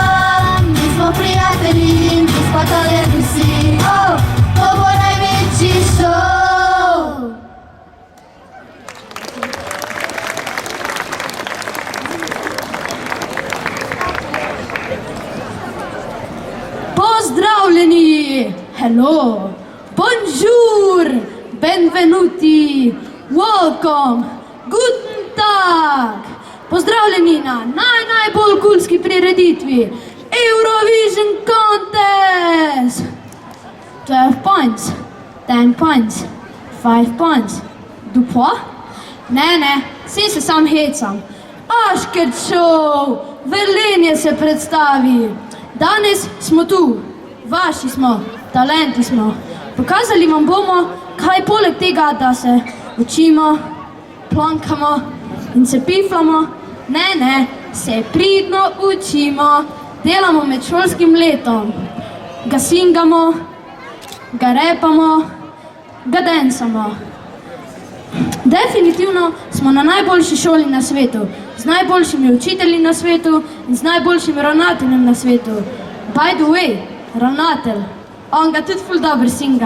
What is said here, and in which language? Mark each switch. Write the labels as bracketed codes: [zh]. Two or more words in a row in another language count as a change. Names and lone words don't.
[sl] Mi smo prijatelji, mi smo talenti vsi. To bo največji šov. Pozdravljeni! [en] Hello! Bonjour! Benvenuti! [de] Welcome! Guten Tag! [sl] Pozdravljeni na najbolj kulski prireditvi Eurovision Contest! [en] 12 points, 10 points, 5 points. [sl] Dupo? Ne, si se sam hecam. Aškert Show! Velenje se predstavi! Danes smo tu, vaši smo, talenti smo. Pokazali vam bomo, kaj poleg tega, da se učimo, plonkamo in se piflamo, ne, se pridno učimo, delamo med šolskim letom, ga singamo, ga repamo, ga dancamo. Definitivno smo na najboljši šoli na svetu, z najboljšimi učitelji na svetu in z najboljšim ravnateljem na svetu. [en] By the way, [sl] ravnatelj, on ga tudi ful dobro singa.